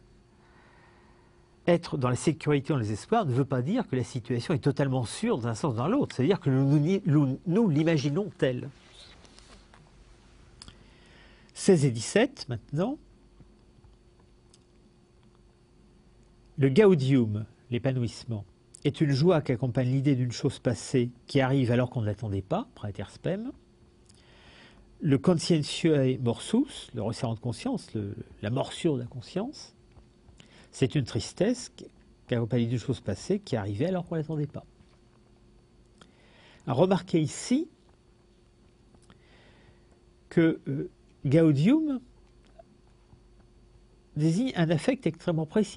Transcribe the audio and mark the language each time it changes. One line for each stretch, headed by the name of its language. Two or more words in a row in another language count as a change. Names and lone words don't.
French: Être dans la sécurité ou dans le désespoir ne veut pas dire que la situation est totalement sûre dans un sens ou dans l'autre, c'est-à-dire que nous l'imaginons telle. 16 et 17, maintenant. Le gaudium, l'épanouissement, est une joie qui accompagne l'idée d'une chose passée qui arrive alors qu'on ne l'attendait pas,
Latin: praeter spem. Le conscientiae morsus,
French: le resserrement de conscience, la morsure de la conscience, c'est une tristesse qui accompagne l'idée d'une chose passée qui arrivait alors qu'on ne l'attendait pas. À remarquer ici que gaudium désigne un affect extrêmement précis.